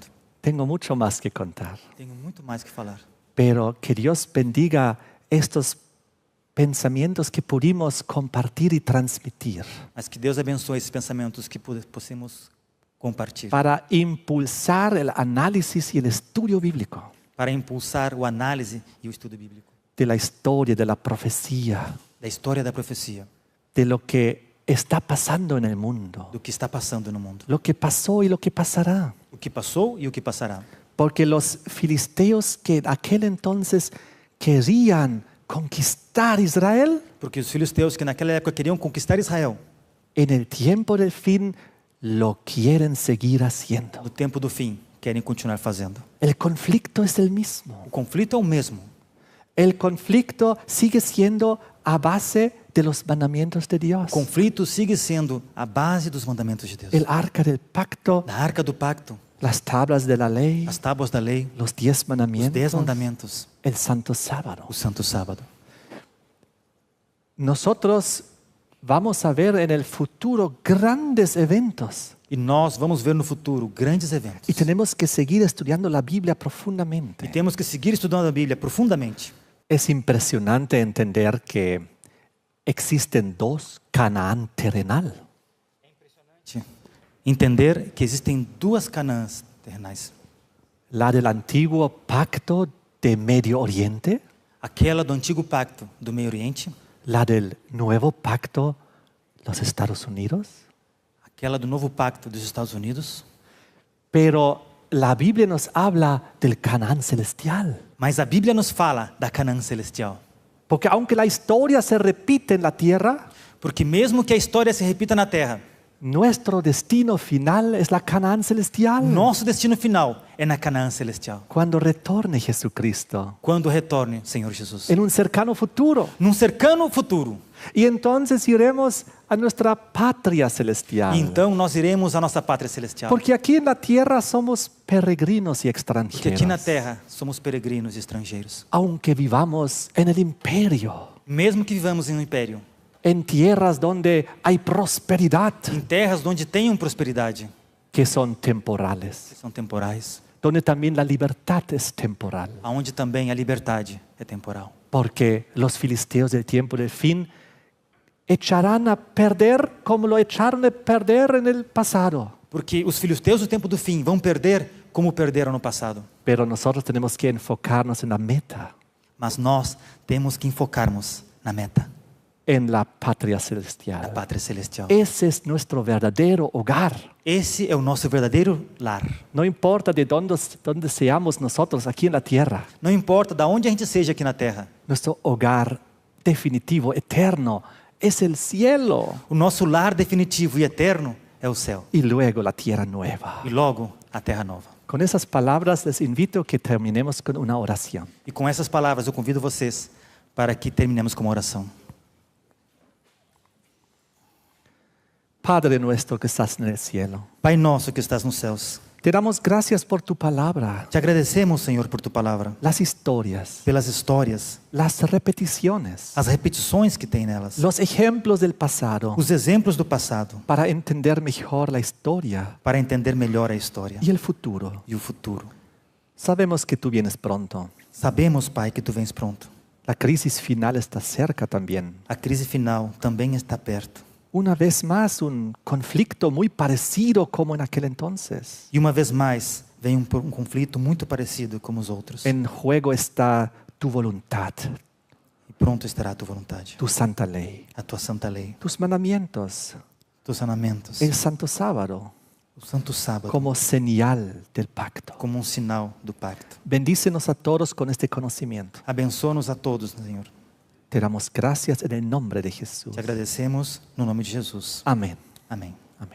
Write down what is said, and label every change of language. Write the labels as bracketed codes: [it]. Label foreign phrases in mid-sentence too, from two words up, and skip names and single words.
[es] Tengo mucho más que contar. [pt] Tenho muito mais que falar. [es] Pero que Dios bendiga estos pensamientos que pudimos compartir y transmitir [pt] Mas que Deus abençoe esses pensamentos que possamos compartilhar. [es] para impulsar el análisis y el estudio bíblico [pt] Para impulsar o análise e o estudo bíblico. [es] de la historia, de la profecía, [pt] Da história da profecia. [es] de lo que está pasando en el mundo, [pt] Do que está passando no mundo. [es] lo que pasó y lo que pasará. [pt] O que passou e o que passará. [es] Porque los filisteos que en aquel entonces querían conquistar Israel, [pt] Porque os filisteus que naquela época queriam conquistar Israel, [es] en el tiempo del fin lo quieren seguir haciendo. [pt] no tempo do fim, querem continuar fazendo. [es] El conflicto es el mismo. [pt] O conflito é o mesmo. [es] El conflicto sigue siendo a base de los mandamientos de Dios. [pt] O conflito sigue sendo a base dos mandamentos de Deus. [es] El arca del pacto, [pt] Da arca do pacto, [es] las tablas de la ley, [pt] as tábuas da lei, [es] los 10 [pt] os 10 [es] mandamientos, [pt] mandamentos, [es] el santo sábado. [pt] o santo sábado. [es] Nosotros vamos a ver en el futuro grandes eventos [pt] E nós vamos ver no futuro grandes eventos. [es] y tenemos que seguir estudiando la Biblia [pt] E [es] profundamente. [pt] temos que seguir estudando a Bíblia profundamente. [es] Es impresionante entender que existen dos Canaán terrenal. [pt] Entender que existem duas Canaãs terrenais. [es] La del antiguo pacto de Medio Oriente, [pt] Aquela do antigo pacto do Meio Oriente, [es] la del nuevo pacto, los Estados Unidos. [pt] aquela do novo pacto dos Estados Unidos. [es] Pero la Biblia nos habla del Canaán celestial. [pt] Mas a Bíblia nos fala da Canaã celestial. [es] Porque aunque la historia se repite en la tierra, [pt] Porque mesmo que a história se repita na terra, [es] nuestro destino final es la Canaán celestial. [pt] nosso destino final é na Canaã celestial. [es] Cuando retorne Jesucristo, [pt] Quando retorne o Senhor Jesus. [es] en un cercano futuro. [pt] Num cercano futuro. [es] Y entonces iremos a nuestra patria celestial. [pt] E então nós iremos à nossa pátria celestial. [es] Porque aquí en la tierra somos peregrinos y [pt] Porque aqui [es] extranjeros. [pt] na terra somos peregrinos e estrangeiros. [es] Aunque vivamos en el imperio, [pt] Mesmo que vivamos em um império, [es] en tierras donde hay prosperidad, [pt] em terras onde tenham prosperidade, [es] que son temporales, [pt] que são temporais, [es] donde también la libertad es temporal. [pt] aonde também a liberdade é temporal. [es] Porque los filisteos del tiempo del fin echarán a perder como lo echaron a perder en el pasado. [pt] Porque os filisteus do tempo do fim vão perder como perderam no passado. [es] Pero nosotros tenemos que enfocarnos en la meta, [pt] Mas nós temos que enfocarmos na meta. [es] en la patria [pt] da celestial. pátria celestial. [es] Ese es nuestro verdadero hogar. [pt] Esse é o nosso verdadeiro lar. [es] No importa de dónde seamos nosotros aquí en la tierra, [pt] Não importa de onde a gente seja aqui na terra. [es] nuestro hogar definitivo, eterno, es el cielo [pt] O nosso lar definitivo e eterno é o céu. [es] y luego la tierra nueva. [pt] E logo, a terra nova. [es] Con esas palabras les invito a que terminemos con una oración. [pt] E com essas palavras eu convido vocês para que terminemos com uma oração. [es] Padre nuestro que estás en el cielo, [pt] Pai nosso que estás nos céus, [es] te damos gracias por tu palabra, [pt] te agradecemos, Senhor, por tu palavra, [es] las historias, [pt] pelas histórias, [es] las repeticiones, [pt] as repetições que tem nelas, [es] los ejemplos del pasado, [pt] os exemplos do passado, [es] para entender mejor la historia [pt] para entender melhor a história [es] y el futuro. [pt] e o futuro. [es] Sabemos que tú vienes pronto. [pt] Sabemos, Pai, que tu vens pronto. [es] La crisis final está cerca también. [pt] A crise final também está perto. [es] Una vez más, un conflicto muy parecido como en aquel entonces. [pt] E uma vez mais, vem um conflito muito parecido como os outros. [es] En juego está tu voluntad, [pt] E pronto estará a tua vontade, [es] tu santa ley, [pt] a tua santa lei, [es] tus mandamientos, [pt] teus sanamentos, [es] el santo sábado, [pt] o santo sábado, [es] como señal del pacto. [pt] como um sinal do pacto. [es] Bendícenos a todos con este conocimiento. [pt] Abençoa-nos a todos, Senhor. [es] Te damos gracias en el nombre de Jesús. [pt] Te agradecemos no nome de Jesus. [es] Amén. [pt] Amém.